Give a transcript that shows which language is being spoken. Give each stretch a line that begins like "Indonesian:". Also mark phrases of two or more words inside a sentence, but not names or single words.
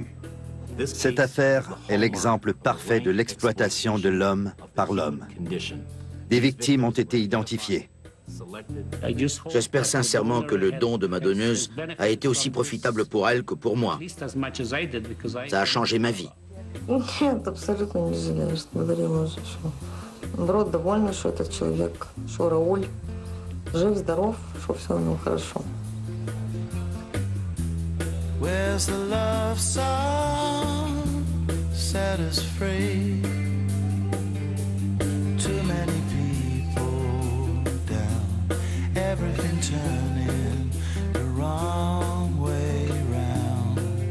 French: Cette affaire est l'exemple parfait de l'exploitation de l'homme par l'homme. Des victimes ont été identifiées. J'espère sincèrement que le don de ma donneuse a été aussi profitable pour elle que pour moi. Ça a changé ma vie.
Russian: Нет, абсолютно не жалею, что говорила уже, что народ довольный, что этот человек, что Рауль жив, здоров, что все у него хорошо.
English: Where's the love song set us free? Too many people down, everything turning the wrong way round.